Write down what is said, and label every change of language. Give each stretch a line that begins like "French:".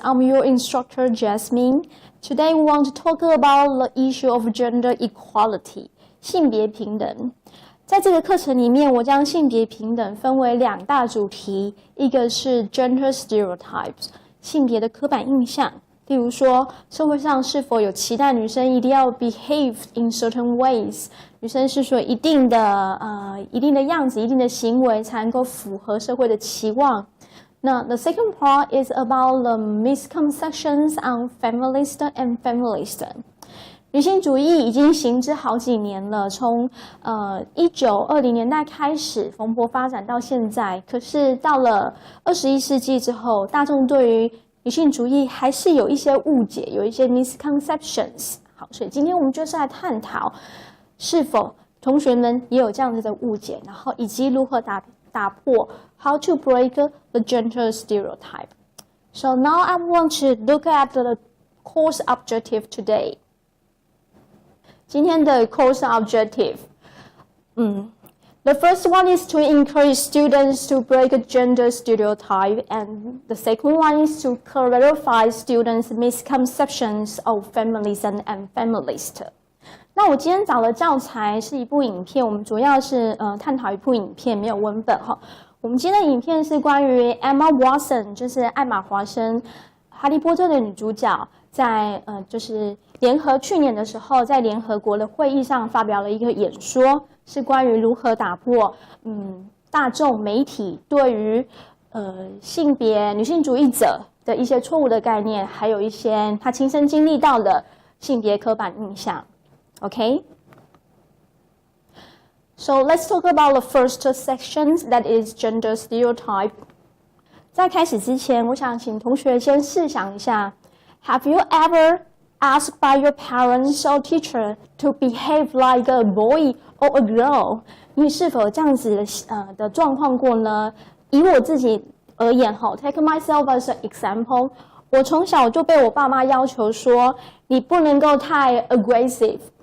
English: I'm your instructor, Jasmine. Today, we want to talk about the issue of gender equality, 性别平等。
Chinese: 在这个课程里面，我将性别平等分为两大主题，一个是 gender stereotypes， 性别的刻板印象。例如说，社会上是否有期待女生一定要
English: behave in certain ways？
Chinese: 女生是说一定的样子、一定的行为才能够符合社会的期望。
English: 那 the second part is about the misconceptions on feminist and feminist。
Chinese: 女性主义已经行之好几年了，从1920年代开始蓬勃发展到现在。可是到了21世纪之后，大众对于女性主义还是有一些误解，有一些 misconceptions。好，所以今天我们就是来探讨，是否同学们也有这样子的误解，然后以及如何打破
English: how to break the gender stereotype. So now I want to look at the course objective today.
Chinese: 今天的
English: course objective，The first one is to encourage students to break a gender stereotype, and the second one is to clarify students' misconceptions of feminism and feminist.
Chinese: 那我今天找的教材是一部影片，我们主要是探讨一部影片，没有文本哈。我们今天的影片是关于 Emma Watson， 就是艾玛华森，哈利波特的女主角，在就是去年的时候，在联合国的会议上发表了一个演说。是关于如何打破大众媒体对于性别女性主义者的一些错误的概念，还有一些她亲身经历到的性别刻板印象。
English: Okay? So let's talk about the first section, that is gender stereotype.
Chinese: 在开始之前，我想请同学先试想一下
English: ，Have you ever asked by your parents or teacher to behave like a boy or a girl？
Chinese: 你是否有这样子的状况过呢？以我自己而言，
English: take myself as an example，
Chinese: 我从小就被我爸妈要求说，你不能够太 aggressive。